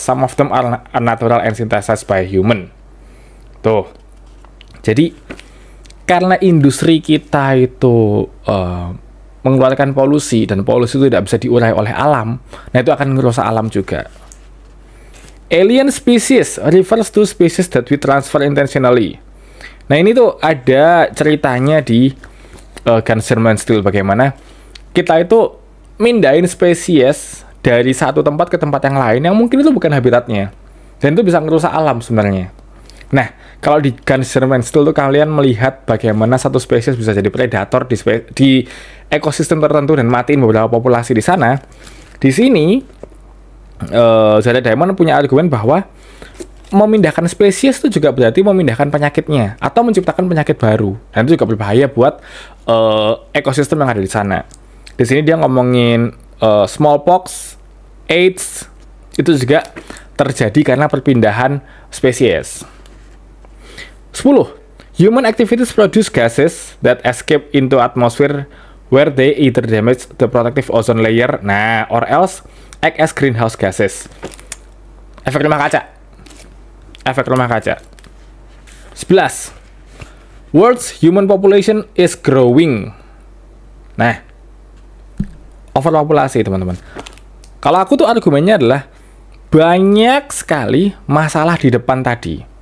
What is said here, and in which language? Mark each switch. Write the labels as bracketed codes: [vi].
[en] Some of them are unnatural and synthesized by human. [id] Tuh. Jadi karena industri kita itu mengeluarkan polusi, dan polusi itu tidak bisa diurai oleh alam, nah itu akan merusak alam juga. [en] Alien species refers to species that we transfer intentionally. [id] Nah, ini tuh ada ceritanya di Ganserman Steel, bagaimana kita itu mindahin spesies dari satu tempat ke tempat yang lain yang mungkin itu bukan habitatnya, dan itu bisa merusak alam sebenarnya. Nah, kalau di Ganserman Steel tuh kalian melihat bagaimana satu spesies bisa jadi predator di ekosistem tertentu dan matiin beberapa populasi di sana. Di sini Jared Diamond punya argumen bahwa memindahkan spesies itu juga berarti memindahkan penyakitnya atau menciptakan penyakit baru, dan itu juga berbahaya buat ekosistem yang ada di sana. Di sini dia ngomongin smallpox, AIDS, itu juga terjadi karena perpindahan spesies. 10. [en] Human activities produce gases that escape into atmosphere where they either damage the protective ozone layer, nah, or else act as greenhouse gases. [id] Efek rumah kaca. [en] 11. World's human population is growing. [id] Nah, overpopulasi teman-teman. Kalau aku tuh argumennya adalah banyak sekali masalah di depan tadi.